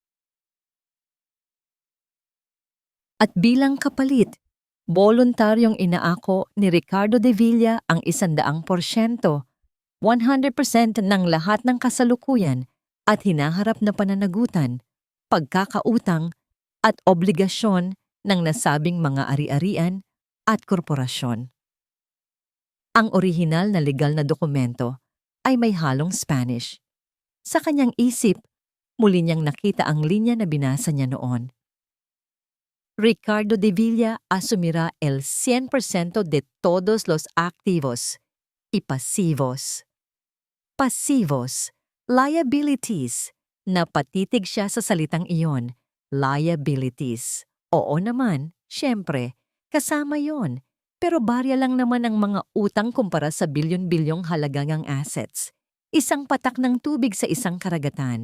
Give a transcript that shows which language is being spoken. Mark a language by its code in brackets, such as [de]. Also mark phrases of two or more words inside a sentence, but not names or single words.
[tl] At bilang kapalit, voluntaryong inaako ni Ricardo De Villa ang 100%, 100% ng lahat ng kasalukuyan at hinaharap na pananagutan, pagkakautang at obligasyon ng nasabing mga ari-arian at korporasyon. Ang orihinal na legal na dokumento ay may halong Spanish. Sa kanyang isip, muli niyang nakita ang linya na binasa niya noon. [es] Ricardo De Villa asumirá el 100% de todos los activos y pasivos. [tl] Pasivos, liabilities, napatitig siya sa salitang iyon, liabilities. Oo naman, syempre, kasama yon. Pero barya lang naman ang mga utang kumpara sa bilyon-bilyong halagang assets. Isang patak ng tubig sa isang karagatan.